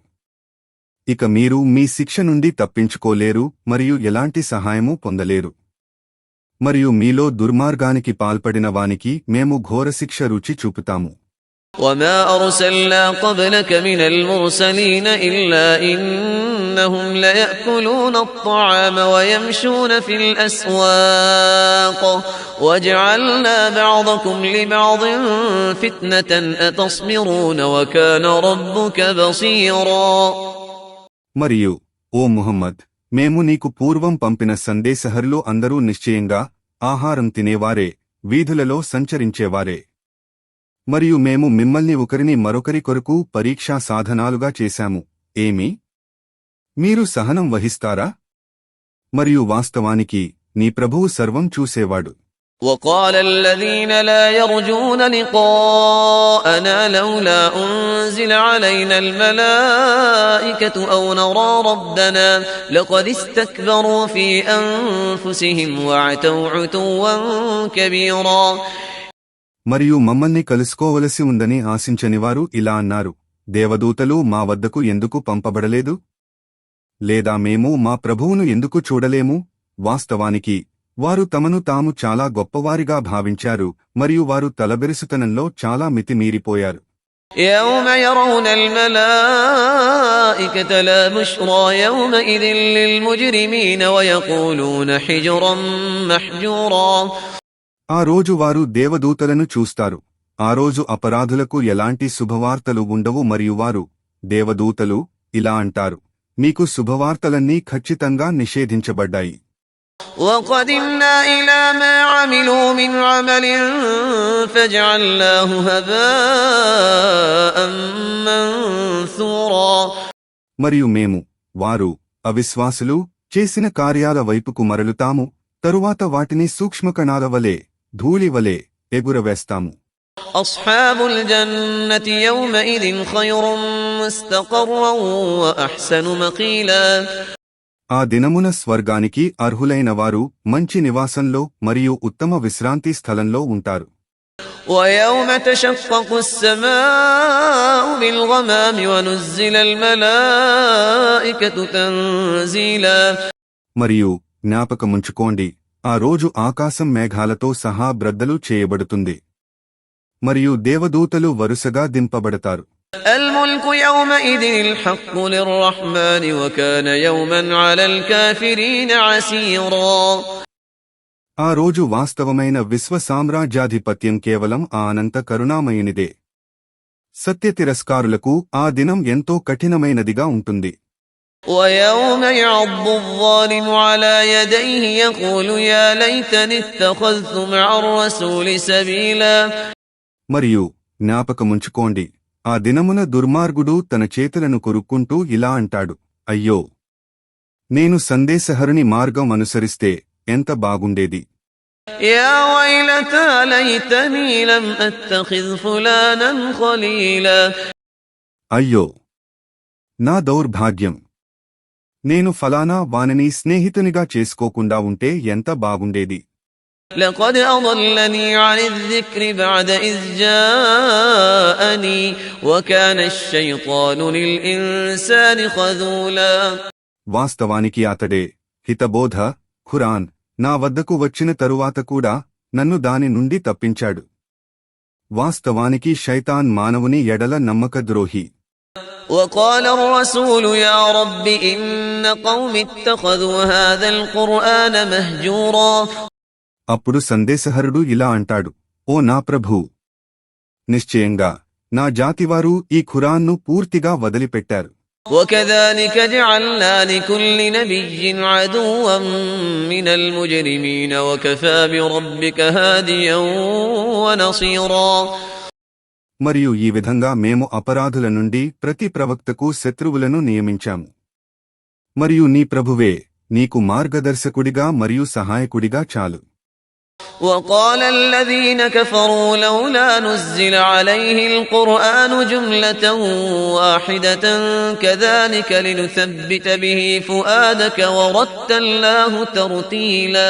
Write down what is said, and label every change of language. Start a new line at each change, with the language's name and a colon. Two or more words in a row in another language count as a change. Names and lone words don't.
Telugu: ఇక మీరు మీ శిక్ష నుండి తప్పించుకోలేరు మరియు ఎలాంటి సహాయమూ పొందలేరు. మరియు మీలో దుర్మార్గానికి పాల్పడిన వానికి మేము ఘోరశిక్ష రుచి చూపుతాము.
Arabic: وما أرسلنا قبلك من المرسلين إلا إنهم ليأكلون الطعام ويمشون في الأسواق وجعلنا بعضكم لبعض فتنة أتصبرون وكان ربك بصيرا.
Telugu: మరియు ఓ ముహమ్మద్, మేము నీకు పూర్వం పంపిన సందేశహరులు అందరూ నిశ్చయంగా ఆహారం తినేవారే, వీధులలో సంచరించేవారే. మరియు మేము మిమ్మల్ని ఒకరిని మరొకరి కొరకు పరీక్షా సాధనాలుగా చేశాము. ఏమి మీరు సహనం వహిస్తారా? మరియు వాస్తవానికి నీ ప్రభువు సర్వం చూసేవాడు.
Arabic: وقال الذين لا يرجون لقاءنا لولا أنزل علينا الملائكة أو نرى ربنا لقد استكبروا في أنفسهم وعتوا عتوا كبيرا.
Telugu: మరియు మమ్మల్ని కలుసుకోవలసి ఉందని ఆశించనివారు ఇలా అన్నారు, దేవదూతలు మా వద్దకు ఎందుకు పంపబడలేదు? లేదా మేము మా ప్రభువును ఎందుకు చూడలేము? వాస్తవానికి వారు తమను తాము చాలా గొప్పవారిగా భావించారు మరియు వారు తలబెరుసుతనంలో చాలా మితిమీరిపోయారు.
Arabic: يوم يرون الملائكة لا بشرى يومئذ للمجرمين ويقولون حجرا محجورا.
Telugu: ఆ రోజు వారు దేవదూతలను చూస్తారు. ఆ రోజు అపరాధులకు ఎలాంటి శుభవార్తలు ఉండవు మరియు వారు దేవదూతలు ఇలా అంటారు, మీకు శుభవార్తలన్నీ ఖచ్చితంగా నిషేధించబడ్డాయి.
Arabic: وقدمنا إلى ما عملوا من عمل فجعلناه هباء منثورا.
Telugu: మరియు మేము వారు అవిశ్వాసులు చేసిన కార్యాల వైపుకు మరలుతాము, తరువాత వాటిని సూక్ష్మకణాల వలె ధూళివలె ఎగురవేస్తాము.
Arabic: أصحاب الجنة يومئذ خير مستقرا وأحسن مقيلا.
Telugu: ఆ దినమున స్వర్గానికి అర్హులైన వారు మంచి నివాసంలో మరియు ఉత్తమ విశ్రాంతి స్థలంలో ఉంటారు.
Arabic: ويوم تشقق السماء بالغمام ونزل الملائكة تنزيلا.
Telugu: మరియు జ్ఞాపకముంచుకోండి, ఆ రోజు ఆకాశం మేఘాలతో సహా బ్రద్దలు చేయబడుతుంది మరియు దేవదూతలు వరుసగా దింపబడతారు.
Arabic: الملك يومئذ الحق للرحمن وكان يوما على الكافرين عسيرا.
Telugu: ఆ రోజు వాస్తవమైన విశ్వ సామ్రాజ్యాధిపత్యం కేవలం ఆ అనంత కరుణామయునిదే. సత్య తిరస్కారులకు ఆ దినం ఎంతో కఠినమైనదిగా ఉంటుంది.
Arabic: ويوم يعض الظالم على يديه يقول يا ليتني اتخذت مع الرسول سبيلا.
Telugu: మరియు జ్ఞాపకముంచుకోండి, ఆ దినమున దుర్మార్గుడు తన చేతులను కొరుక్కుంటూ ఇలా అంటాడు, అయ్యో, నేను సందేశహరుని మార్గం అనుసరిస్తే ఎంత బాగుండేది.
Arabic: يا ويلتى ليتني لم أتخذ فلانا خليلا.
Telugu: అయ్యో, నా దౌర్భాగ్యం, నేను ఫలానా వానిని స్నేహితునిగా చేసుకోకుండా ఉంటే ఎంత బాగుండేది.
Arabic: لقد أضلني عن الذكر بعد إذ جاءني وكان الشيطان للإنسان خذولا.
Telugu: వాస్తవానికి అతడే హితబోధ ఖురాన్ నా వద్దకు వచ్చిన తరువాత కూడా నన్ను దాని నుండి తప్పించాడు. వాస్తవానికి శైతాన్ మానవుని ఎడల నమ్మకద్రోహి.
Arabic: وقال الرسول يا رب إن قوم اتخذوا هذا القرآن مهجورا.
Telugu: అప్పుడు సందేశహరుడు ఇలా అంటాడు, ఓ నా ప్రభూ, నిశ్చయంగా నా జాతివారు ఈ ఖురాన్ను పూర్తిగా వదిలిపెట్టారు.
Arabic: وكذلك جعلنا لكل نبي عدوا من المجرمين وكفى بربك هاديا ونصيرا.
Telugu: మరియు ఈ విధంగా మేము అపరాధుల నుండి ప్రతి ప్రవక్తకు శత్రువులను నియమించాము. మరియు నీ ప్రభువే నీకు మార్గదర్శకుడిగా మరియు సహాయకుడిగా చాలు.
Arabic: وقال الذين كفروا لولا نزل عليه القرآن جملة واحدة كذلك لنثبت به فؤادك ورتلناه ترتيلا.